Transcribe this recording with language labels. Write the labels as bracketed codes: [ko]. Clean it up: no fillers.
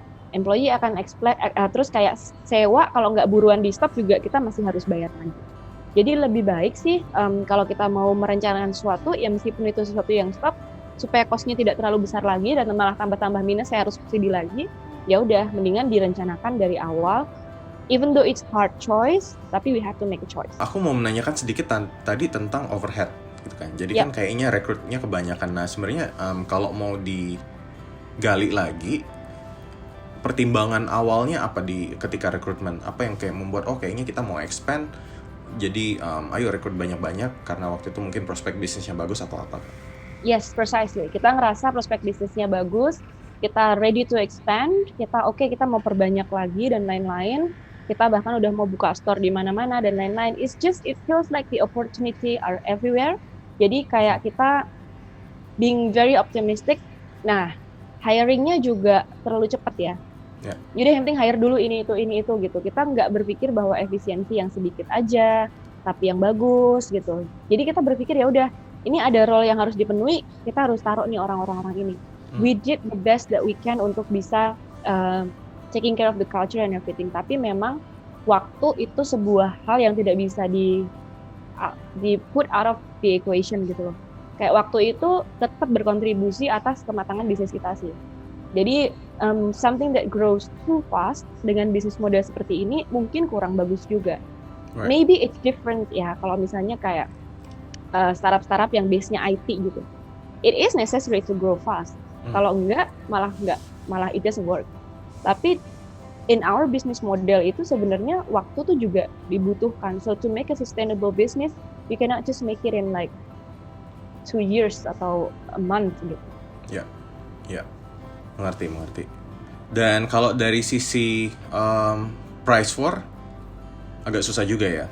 [id] Employee akan expect terus kayak sewa, kalau nggak buruan di stop juga kita masih harus bayar lagi. Jadi lebih baik sih kalau kita mau merencanakan sesuatu, ya meskipun itu sesuatu yang stop, supaya cost-nya tidak terlalu besar lagi dan malah tambah-tambah minus, saya harus subsidi lagi, ya udah mendingan direncanakan dari awal. [en] Even though it's hard choice, [id] tapi [en] we have to make a choice. [id] Aku mau menanyakan sedikit tadi tentang overhead gitu kan. Jadi kan kayaknya rekrutnya kebanyakan. Nah, sebenarnya kalau mau digali lagi, pertimbangan awalnya apa di ketika rekrutmen? Apa yang kayak membuat kayaknya kita mau expand jadi ayo rekrut banyak-banyak karena waktu itu mungkin prospek bisnisnya bagus atau apa? [en] Yes, precisely. [id] Kita ngerasa prospek bisnisnya bagus, kita [en] ready to expand, [id] kita mau perbanyak lagi dan lain-lain. Kita bahkan udah mau buka store di mana-mana dan lain-lain. [en] It feels like the opportunity are everywhere. [id] Jadi kayak kita [en] being very optimistic. [id] Nah, hiringnya juga terlalu cepat ya. Ya. Jadi yang penting hire dulu ini itu gitu. Kita nggak berpikir bahwa efisiensi yang sedikit aja, tapi yang bagus gitu. Jadi kita berpikir ya udah, ini ada role yang harus dipenuhi, kita harus taruh nih orang-orang ini. [en] We did the best that we can [id] untuk bisa [en] taking care of the culture and everything. [id] Tapi memang waktu itu sebuah hal yang tidak bisa di [en] put out of the equation [id] gitu loh. Kayak waktu itu tetap berkontribusi atas kematangan bisnis kita sih. Jadi [en] something that grows too fast [id] dengan bisnis model seperti ini mungkin kurang bagus juga. [en] Right. Maybe it's different [id] ya kalau misalnya kayak startup-startup yang base-nya IT gitu. [en] It is necessary to grow fast. [id] Kalau enggak malah [en] it doesn't work. [id] Tapi [en] in our business model [id] itu sebenarnya waktu tuh juga dibutuhkan. [en] So to make a sustainable business, you cannot just make it in like 2 years [id] atau [en] a month [id] gitu. Ya, mengerti. Dan kalau dari sisi price war agak susah juga ya.